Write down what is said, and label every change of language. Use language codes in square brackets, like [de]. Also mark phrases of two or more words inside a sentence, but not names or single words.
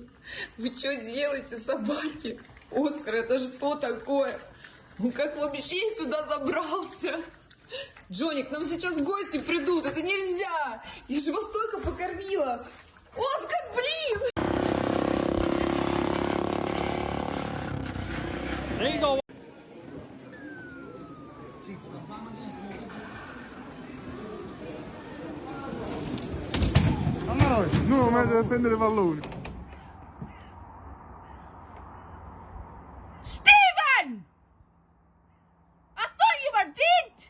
[ru] Вы что делаете, собаки? Оскар, это что такое? Он как вообще сюда забрался? Джонни, к нам сейчас гости придут, это нельзя! Я же вас только покормила! Оскар, блин! [it] No, ma deve prendere palloni. [en] Stephen! I thought you were dead!